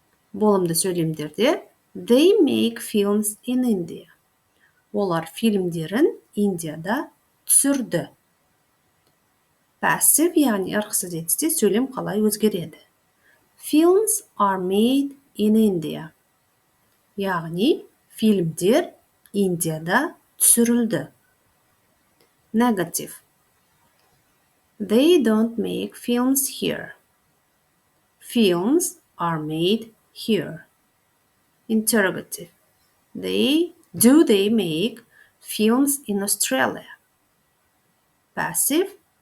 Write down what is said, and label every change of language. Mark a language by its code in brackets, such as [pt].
[kk] Болымды сөйлемдерде [en] they make films in India. [kk] Олар фильмдерін Индияда түсірді. Passive, яғни ырықсыз етісте сөйлем қалай өзгереді? [en] Films are made in India. [kk] Яғни фильмдер Индияда түсірілді. [en] Negative. They don't make films here. Films are made here. Interrogative. Do they make films in Australia? Passive.